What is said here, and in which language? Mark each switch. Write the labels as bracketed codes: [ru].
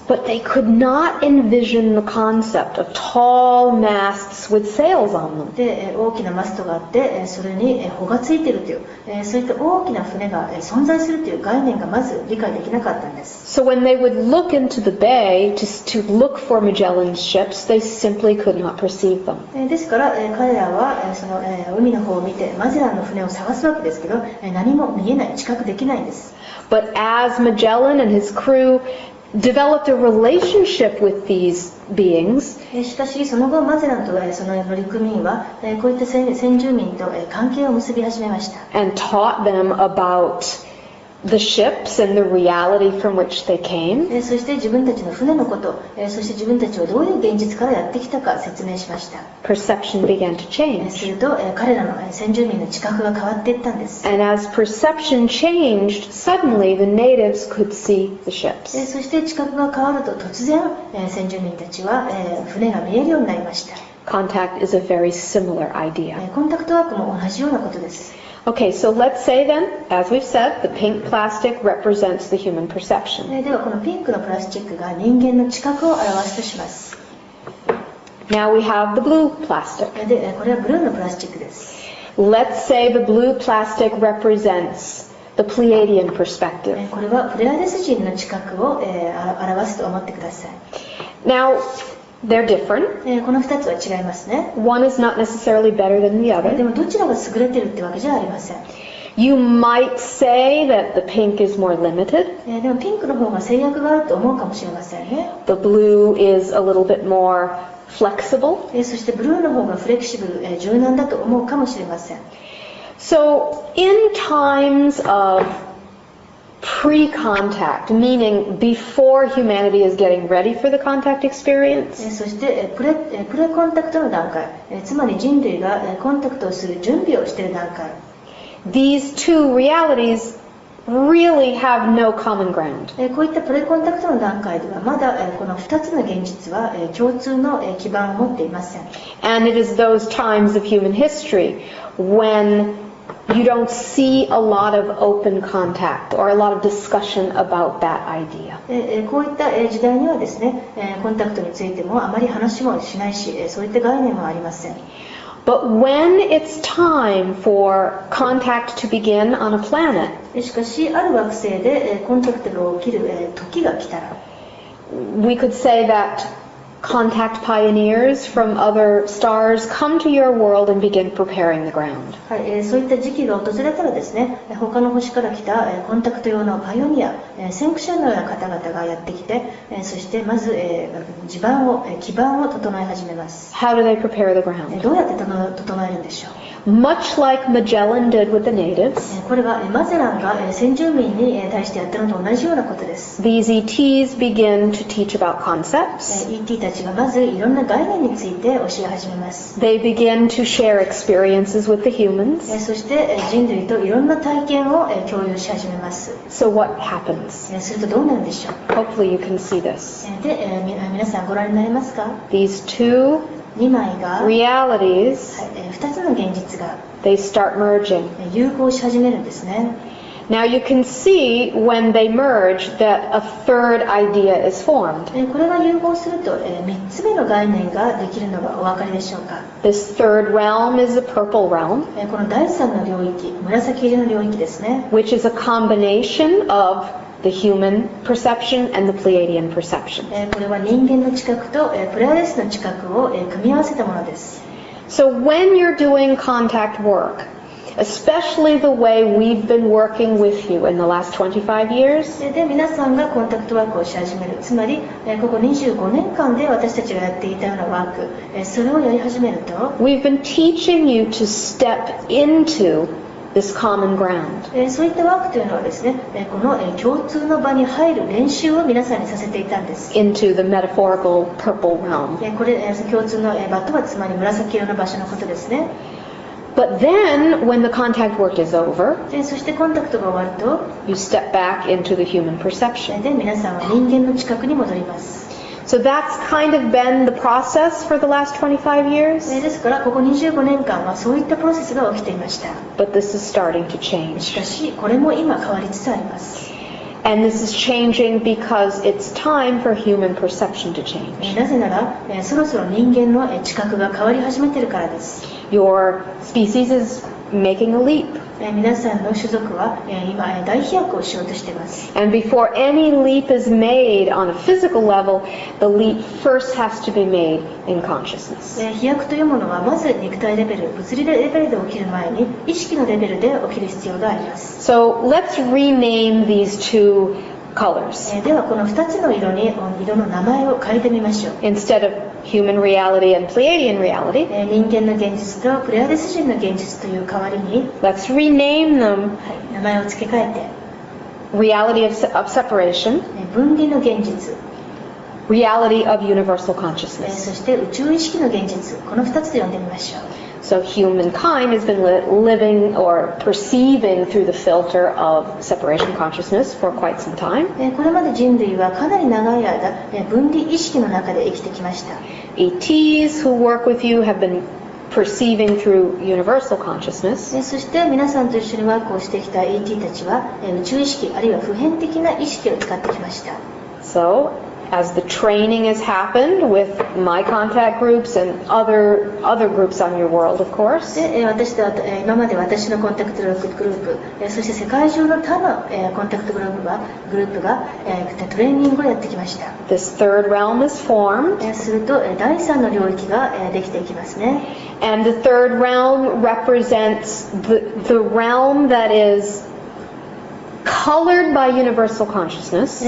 [en] But they could not envision the concept of tall masts with sails on them. [ja] で大きなマストがあってそれに帆がついているというそういった大きな船が存在するという概念がまず理解できなかったんです。 [en] So when they would look into the bay to look for Magellan's ships, they simply could not perceive them. [ja] ですから彼らはその海の方を見てマゼランの船を探すわけですけど何も見えない、知覚できないんです。 [en] But as Magellan and his crew developed a relationship with these beings, [ja] しかしその後マゼランとその乗組員はこういった先住民と関係を結び始めました。 [en] and taught them about the ships and the reality from which they came, [ja] そして自分たちの船のことそして自分たちはどういう現実からやってきたか説明しました。 [en] perception began to [ja] す [en] change. [ja] ると彼らの先住民の知覚が変わっていったんです。 [en] And as perception changed, suddenly the natives could see the ships. [ja] そして知覚が変わると突然先住民たちは船が見えるようになりました。 [en] Contact is a very similar idea. [ja] コンタクトワークも同じようなことです。 [en] Okay, so let's say then, as we've said, the pink plastic represents the human perception. [ja] ではこのピンクのプラスチックが人間の知覚を表すとします。 [en] Now we have the blue plastic. [ja] でこれはブルーのプラスチックです。 [en] Let's say the blue plastic represents the Pleiadian perspective. [ja] これはプレアデス人の知覚を表すと思ってください。 [en] Now, they're different. [ja] この2つは違いますね。 [en] One is not necessarily better than the [ja] で [en] other. [ja] もどちらが優れてるってわけじゃありません。 [en] You might say that the pink is more limited. [ja] でもピンクの方が制約があると思うかもしれませんね。 [en] The blue is a little bit more flexible. [ja] そしてブルーの方がフレキシブル、柔軟だと思うかもしれません。 [en] So, in times of pre-contact, meaning before humanity is getting ready for the contact experience, [ja] そしてプレコンタクトの段階、つまり人類がコンタクトをする準備をしている段階、 [en] these two realities really have no common ground. [ja] こういったプレコンタクトの段階ではまだこの2つの現実は共通の基盤を持っていません。 [en] And it is those times of human history when you don't see a lot of open contact or a lot of discussion about that idea. [ja] こういった時代にはですね、コンタクトについてもあまり話もしないし、そういった概念もありません。 [en] But when it's time for contact to begin on a planet, [ja] しかしある惑星でコンタクトが起きる時が来たら、 [en] we could say that contact pioneers from other stars come to your world and begin preparing the ground. [ja] はい、そういった時期が訪れたらですね、他の星から来たコンタクト用のパイオニア、先駆者のような方々がやってきて、そしてまず基盤を整え始めます。 [en] How do they prepare the ground? [ja] どうやって整えるんでしょう。 [en] Much like Magellan did with the natives, [ja] これはマゼランが先住民に対してやったのと同じようなことです。 [en] these ETs begin to teach about concepts. [ja] ET たちがまずいろんな概念について教え始めます。 [en] They begin to share experiences with the humans. [ja] そして人類といろんな体験を共有し始めます。 [en] So what happens? [ja] するとどうなるでしょう。 [en] Hopefully you can see this. [ja] で、皆さんご覧になりますか。 [en] These two [ja] 2枚が、 [en] realities, [ja] 2つの現実が [en] they start merging. [ja] 融合し始めるんですね。 [en] Now you can see when they merge that a third idea is formed. [ja] これが融合すると3つ目の概念ができるのがお分かりでしょうか。 [en] This third realm is the purple realm, [ja] この第3の領域、紫色の領域ですね。 [en] which is a combination of the human perception and the Pleiadian perception. [ja] これは人間の知覚とプレアデスの知覚を組み合わせたものです。 [en] So when you're doing contact work, especially the way we've been working with you in the last 25 years, [ja] で、皆さんがコンタクトワークをし始める。つまり、ここ25年間で私たちがやっていたようなワーク、それをやり始めると、 [en] we've been teaching you to step into this common ground. [ja] そういったワークというのはですね、この共通の場に入る練習を皆さんにさせていたんです。 [en] Into the metaphorical purple realm. [ja] これ、共通の場とはつまり紫色の場所のことですね。 [en] But then, when the contact work is over, [ja] そしてコンタクトが終わると、 [en] you step back into the human perception. [ja] で、皆さんは人間の知覚に戻ります。 [en] So that's kind of been the process for the last 25 years, [ja] ですから、ここ25年間はそういったプロセスが起きていました。 [en] but this is starting to [ja] し [en] change. [ja] かし、これも今変わりつつあります。 [en] And this is changing because it's time for human perception to change. [ja] なぜなら、そろそろ人間の知覚が変わり始めているからです。 [en] Your species is making a leap. [ja] 皆さんの種族は今大飛躍をしようとしています。 [en] And before any leap is made on a physical level, the leap first has to be made in consciousness. [ja] 飛躍というものはまず肉体レベル、物理レベルで起きる前に意識のレベルで起きる必要があります。 [en] So let's rename these two colors. [ja] ではこの2つの色の名前を変えてみましょう。 [en] Instead of human reality and Pleiadian reality, [ja] 人間の現実とプレアデス人の現実という代わりに、 [en] let's rename them [ja] 名前を付け替えて [en] reality of separation, [ja] 分離の現実、 [en] reality of universal [ja] そ [en] consciousness. [ja] して宇宙意識の現実、この2つで呼んでみましょう。 [en] So humankind has been living or perceiving through the filter of separation consciousness for quite some time. [ja] これまで人類はかなり長い間分離意識の中で生きてきました。 [en] ETs who work with you have been perceiving through universal consciousness. [ja] そして皆さんと一緒にワークをしてきた ET たちは宇宙意識あるいは普遍的な意識を使ってきました。 [en] So as the training has happened with my contact groups and other groups on your world, of course, [ja] で今まで私のコンタクトグループ、そして世界中の他のコンタクトグループがトレーニングをやってきました。 [en] this third realm is formed, [ja] すると第3の領域ができていきますね。 [en] and the third realm represents the realm that is colored by universal consciousness,